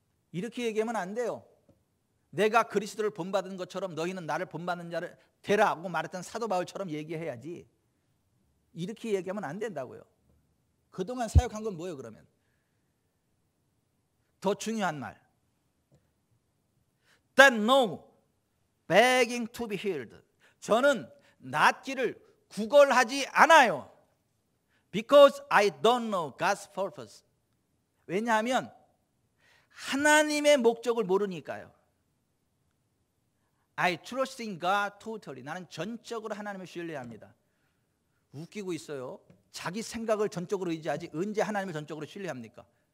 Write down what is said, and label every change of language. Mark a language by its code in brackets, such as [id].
[ko] 이렇게 얘기하면 안 돼요. 내가 그리스도를 본받은 것처럼 너희는 나를 본받는 자를 되라고 말했던 사도 바울처럼 얘기해야지. 이렇게 얘기하면 안 된다고요. 그동안 사역한 건 뭐예요 그러면? 더 중요한 말. [en] That no begging to be healed. [ko] 저는 낫기를 구걸하지 않아요. [en] Because I don't know God's purpose. [ko] 왜냐하면 하나님의 목적을 모르니까요. [en] I trust in God totally. [ko] 나는 전적으로 하나님을 신뢰합니다. 웃기고 있어요. 자기 생각을 전적으로 의지하지 언제 하나님을 전적으로 신뢰합니까?